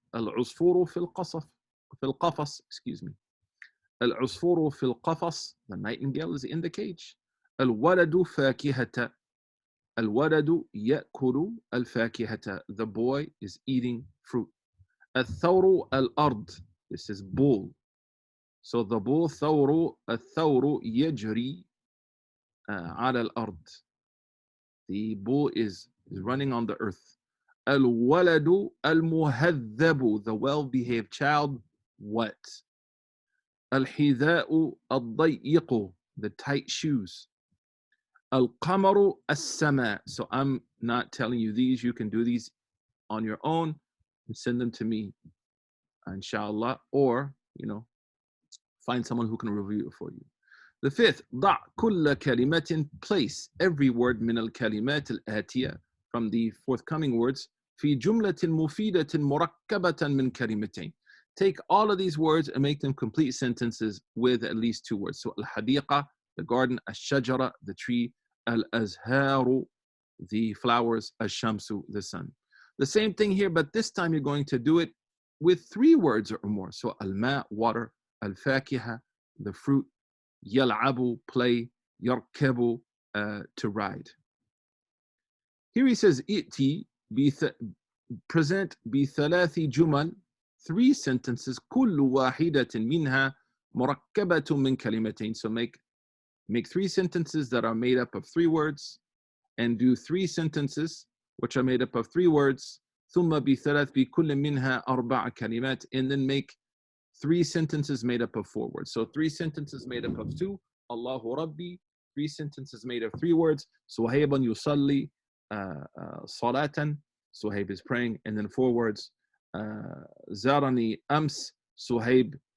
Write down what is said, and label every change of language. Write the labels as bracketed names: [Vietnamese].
[Arabic] Al-usfuru fil qafas, [English] excuse me. Al-usfuru fil qafas, the nightingale is in the cage. [Arabic] Al-waladu fakihata. Al-waladu ya'kulu al-fakihata, [English] the boy is eating fruit. [Arabic] Al-thawru al-ard, [English] this is bull. So the bull, [Arabic] الثور يجري على الأرض. [English] The bull is running on the earth. [Arabic] الولد المهذب, [English] the well-behaved child, what? [Arabic] الحذاء الضيق, [English] the tight shoes. [Arabic] القمر السماء. [English] So I'm not telling you these. You can do these on your own and send them to me, inshallah, or find someone who can review it for you. The fifth, [Arabic] ضع كل كلمة, [English] place every word [Arabic] من الكلمات الآتية, [English] from the forthcoming words, [Arabic] في جملة مفيدة مركبة من كلمتين. [English] Take all of these words and make them complete sentences with at least two words. So الحديقة, the garden, الشجرة, the tree, الأزهار, the flowers, الشمس, the sun. The same thing here, but this time you're going to do it with three words or more. So الماء, water, الفاكهة, the fruit, يلعب, play, يركب, to ride. Here he says, [Arabic] ائتي, present بثلاث جمل, [English] three sentences, [Arabic] كل واحدة منها مركبة من كلمتين. [English] So make three sentences that are made up of three words, and do three sentences which are made up of three words. [Arabic] ثم بثلاث بكل منها أربع كلمات, [English] and then make three sentences made up of four words. So three sentences made up of two, Allahu Rabbi. Three sentences made of three words, [Arabic] Suhayban yusalli salatan, [English] Suhayb is praying. And then four words, [Arabic] Zarani ams, [English] Suhayb